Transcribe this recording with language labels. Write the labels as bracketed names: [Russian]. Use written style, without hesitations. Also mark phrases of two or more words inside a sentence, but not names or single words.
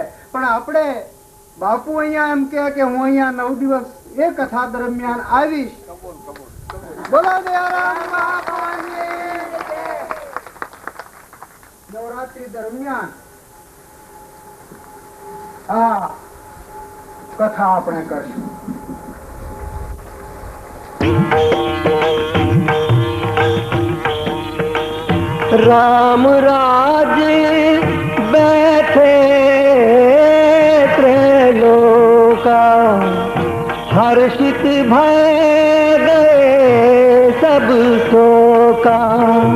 [Gujarati] પણ આપણે બાપુ અહીંયા એમ કે હું અહીંયા 9 દિવસ એ કથા દરમિયાન આવીશ. બોલો દયારામ બાપાની જય. નવરાત્રી દરમિયાન આ કથા આપણે કરશું. [Awadhi] राम राज बैठे त्रैलोका, हर्षित भय गए सब शोका।